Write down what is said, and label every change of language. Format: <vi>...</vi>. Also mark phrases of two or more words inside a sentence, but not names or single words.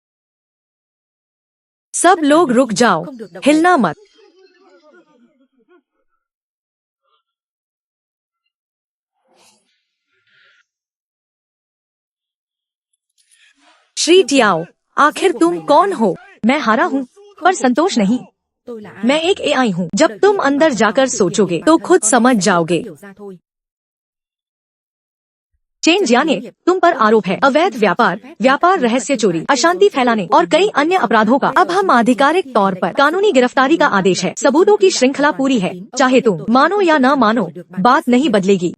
<hi>सब लोग रुक जाओ, हिलना मत। श्री टियाओ, आखिर तुम कौन हो? मैं हारा हूँ, पर संतोष नहीं।</hi> <vi>Tôi là ai?</vi> <hi>मैं एक एआई हूँ। जब तुम अंदर जाकर सोचोगे तो खुद समझ जाओगे।</hi> <vi>Hiểu ra thôi.</vi> <hi>चेन जियानिए, तुम पर आरोप है अवैध व्यापार, व्यापार रहस्य चोरी, अशांति फैलाने और कई अन्य अपराधों का। अब हम आधिकारिक तौर पर कानूनी गिरफ्तारी का आदेश है। सबूतों की श्रृंखला पूरी है, चाहे तुम मानो या न मानो, बात नहीं बदलेगी।</hi>